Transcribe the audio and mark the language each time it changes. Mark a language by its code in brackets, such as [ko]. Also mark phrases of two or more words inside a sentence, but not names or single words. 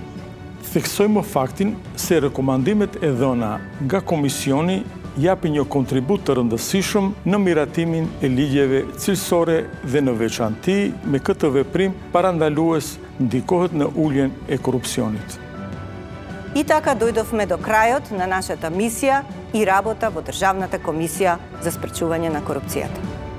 [sq] Theksojmë faktin se rekomandimet e dhëna nga komisioni japin një kontribut të rëndësishëm në miratimin e ligjeve cilësore dhe në veçanti me këtë veprim parandalues ndikohet në uljen e korupcionit. [mk] И така дојдовме до крајот на нашата мисија и работа во Државната комисија за спречување на корупцијата.